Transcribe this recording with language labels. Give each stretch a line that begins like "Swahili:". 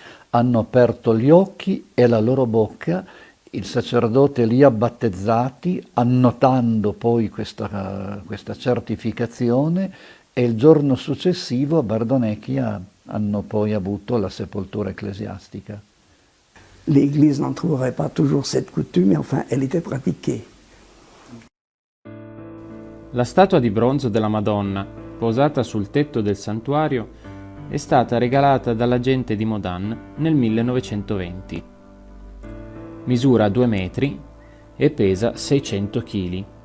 Italian: hanno aperto gli occhi e la loro bocca, il sacerdote li ha battezzati, annotando poi questa certificazione, e il giorno successivo a Bardonecchia hanno poi avuto la sepoltura ecclesiastica.
French: L'Église n'en trouverait pas toujours cette coutume, mais enfin, elle était pratiquée.
Italian: La statua di bronzo della Madonna, posata sul tetto del santuario, è stata regalata dalla gente di Modan nel 1920. Misura 2 metri e pesa 600 kg.